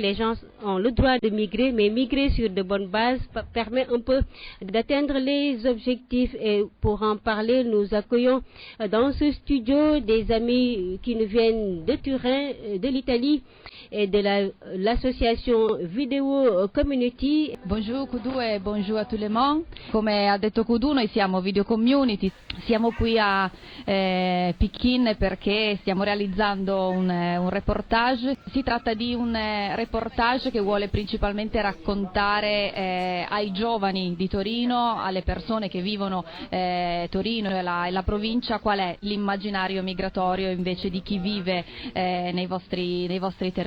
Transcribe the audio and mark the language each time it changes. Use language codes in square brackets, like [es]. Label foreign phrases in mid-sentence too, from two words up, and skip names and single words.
[fr] Les gens ont le droit de migrer, mais migrer sur de bonnes bases permet un peu d'atteindre les objectifs. Et pour en parler, nous accueillons dans ce studio des amis qui nous viennent de Turin, de l'Italie [it] e dell'associazione [fr] Video Community. Bonjour Kudu e bonjour a tout le monde. [it] Come ha detto Kudu, noi siamo Video Community, siamo qui a Pekin perché stiamo realizzando un reportage. Si tratta di un reportage che vuole principalmente raccontare ai giovani di Torino, alle persone che vivono Torino e la provincia, qual è l'immaginario migratorio invece di chi vive nei vostri territori.